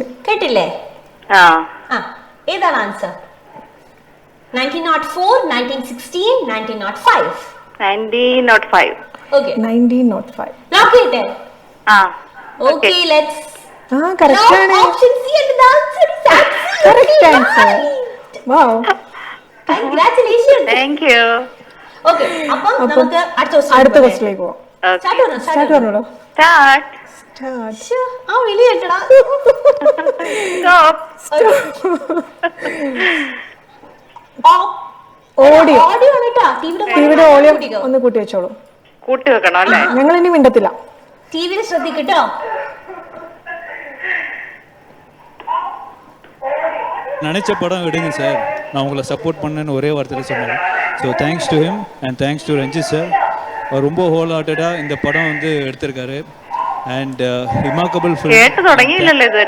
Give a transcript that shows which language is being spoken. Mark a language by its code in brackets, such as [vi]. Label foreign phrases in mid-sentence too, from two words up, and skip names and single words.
[ml] കേട്ടില്ലേ? ആ, ഏതാണ് ആൻസർ? 1904, 1916, 1905. 1905. ഓക്കെ, 1905. ലോക്ക് ചെയ്യട്ടെ? ആ, [en] okay, let's [ml] കറക്റ്റ് ആണ്. [en] option C and the answer is Correct absolutely answer. right. Wow. Congratulations. thank you. [ml] ഓക്കെ, അപ്പം നമുക്ക് അടുത്ത ക്വസ്റ്റിലേക്ക് പോവാം. സ്റ്റാർട്ട് പറഞ്ഞോളൂ. സ്റ്റാർട്ട്. ആ വിളി കേട്ടടാ. ഓഡിയോ ഓഡിയോ ആണ് കേട്ടാ. ടിവിയുടെ ഓഡിയോ ഒന്ന് കൂട്ടി വെച്ചോളൂ. കൂട്ടി വെക്കണം അല്ലേ? ഞങ്ങൾ ഇനി മിണ്ടത്തില്ല. ടിവിയിൽ ശ്രദ്ധിക്കട്ടോ. [ta] நினச்ச படம் விடுங்க சார், நான் உங்களை சப்போர்ட் பண்ணேன்னு ஒரே வார்த்தையில் சொன்னேன். [en] so thanks to him and thanks to Ranjith sir. [ta] அவர் ரொம்ப [en] whole heartedly [ta] இந்த படம் வந்து எடுத்திருக்காரு. [en] and remarkable [ml] കേട്ട് തുടങ്ങിയില്ലല്ലോ ഇതുവരെ.